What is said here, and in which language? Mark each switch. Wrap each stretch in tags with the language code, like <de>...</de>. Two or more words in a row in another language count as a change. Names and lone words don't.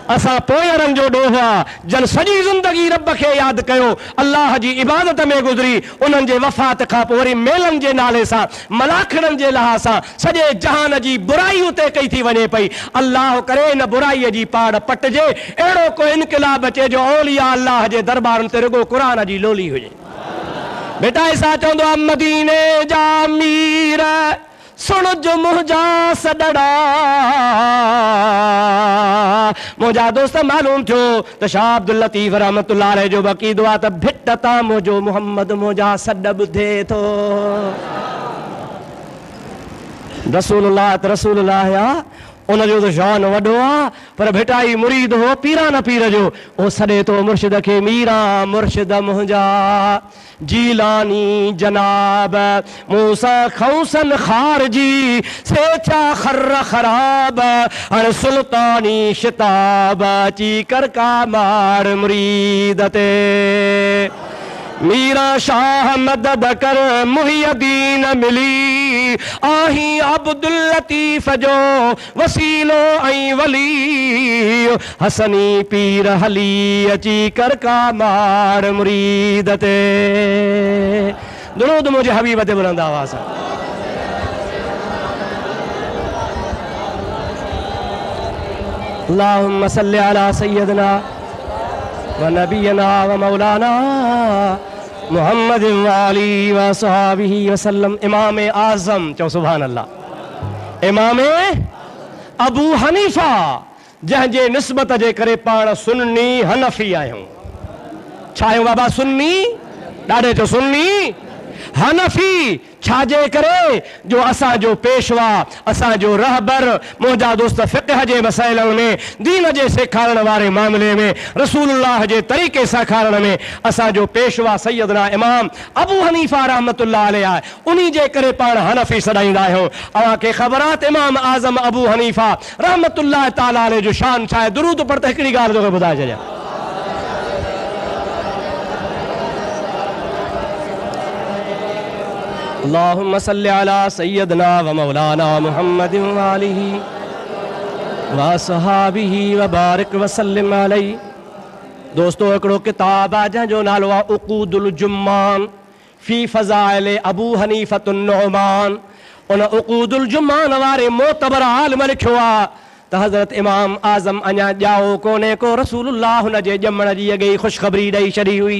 <sd>असां पोयरनि जो ॾोह आहे जन सॼी ज़िंदगी रब खे यादि कयो, अलाह जी इबादत में गुज़री, उन्हनि जे वफ़ात खां पोइ वरी मेलनि जे नाले सां मलाखड़नि जे लिहाज़ सां सॼे जहान जी बुराई उते कई थी वञे पई। अलाह करे इन बुराईअ जी पाड़ पटिजे, अहिड़ो को इनकलाब अचे जो औलिया अलाह जे दरबारनि ते रुगो क़ुरान जी लोली हुजे। बेटा ऐसा चवंदो आहे मदीने जा मीर सुन जो मुंहिंजा सॾड़ा, मुंहिंजा दोस्त मालूम थियो त शाह अब्दुल लतीफ़</sd> <ar>رحمة الله عليه</ar> <sd>जो बक़ीदो आहे त भिट तां मुंहिंजो मुहम्मद मुंहिंजा सॾ ॿुधे थो। रसूलुल्लाह त रसूलुल्लाह आहे, उनजो त शान वॾो आहे, पर भिटाई मुरीद हो पीरान पीर जो, ओ सॾे थो मुर्शिद खे मीरा मुर्शिद मुंहिंजा जीलानी जनाब मूसा खौसन खारजी से छा खर्र खराब हर सुल्तानी शिताब ची कर का मार मुरीद ते मीरा शाह मदद कर मुहियदीन मिली आही अब्दुल लतीफ़ जो वसीलो ऐं वली हसनी पीर हली अची कर का मार मुरीद ते। दुरूद मुझे हबीब ते बुलंद आवाज़</sd> <ar>اللهم صل على سيدنا و نبينا و مولانا محمد و آله و صحابه وسلم.</ar> <sd>इमाम आज़म चओ</sd> <ar>سبحان الله.</ar> <sd>इमाम अबू हनीफ़ा जंहिंजे निस्बत जे करे पाण सुन्नी हनफ़ी आहियूं। छा आहियूं बाबा? सुन्नी। ॾाढे चओ सुन्नी हनफ़ी। छाजे करे? जो असांजो पेशवा, असांजो रहबर, मुंहिंजा दोस्त फ़िक़्ह जे मसइलनि में, दीन जे सेखारण वारे मामले में, रसूलुल्लाह जे तरीक़े सेखारण में असांजो पेशवा सैयदना इमाम अबू हनीफ़ा</sd> <ar>رحمة الله عليه</ar> <sd>आहे। उन्ही जे करे पाण हनफ़ी सॾाईंदा आहियूं। अव्हांखे ख़बर आहे त इमाम आज़म अबू हनीफ़ा</sd> <ar>رحمة الله تعالى عليه</ar> <sd>जो शान छा आहे? दुरूद पढ़ त हिकिड़ी ॻाल्हि तोखे ॿुधाए छॾियां।</sd> <ar>اللهم صل على سيدنا و مولانا محمد و آله و صحابه و بارك و سلم عليه.</ar> <sd>दोस्तों हिकिड़ो किताब आहे जंहिंजो नालो आहे उक़ूदुल जुम्मान फी फ़ज़ाइल अबू हनीफ़तुन नुअमान। उन उक़ूदुल जुम्मान वारे मोतबर आलिम लिखियो आहे त हज़रत इमाम आज़म अञा ॼाओ कोन्हे को, रसूलुल्लाह हुन जे ॼमण जी अॻे ई ख़ुशख़बरी ॾेई छॾी हुई।</sd>